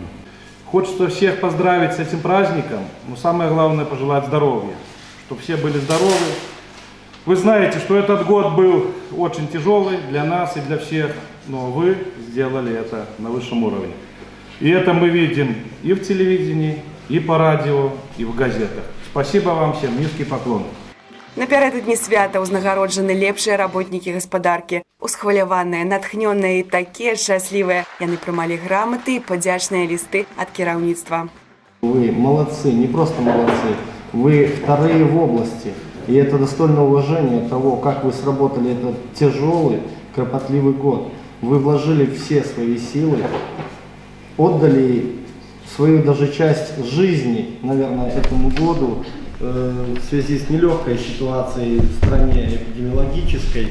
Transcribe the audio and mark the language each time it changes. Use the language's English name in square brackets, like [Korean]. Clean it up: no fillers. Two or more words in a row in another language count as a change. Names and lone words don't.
[Russian] Хочется всех поздравить с этим праздником, но самое главное пожелать здоровья, чтобы все были здоровы. Вы знаете, что этот год был очень тяжелый для нас и для всех, но вы сделали это на высшем уровне. И это мы видим и в телевидении, и по радио, и в газетах. Спасибо вам всем, низкий поклон. [Belarusian] Напярэдадні свята ўзнагароджаны лепшыя работнікі гаспадаркі. Усхваляваныя, натхнёныя і такія шчаслівыя. Яны прымалі граматы і падзячныя лісты ад кіраўніцтва. [Russian] Вы молодцы, не просто молодцы, вы вторые в области. И это достойно уважения того, как вы сработали этот тяжелый, кропотливый год. Вы вложили все свои силы, отдали свою даже часть жизни, наверное, этому году в связи с нелегкой ситуацией в стране эпидемиологической.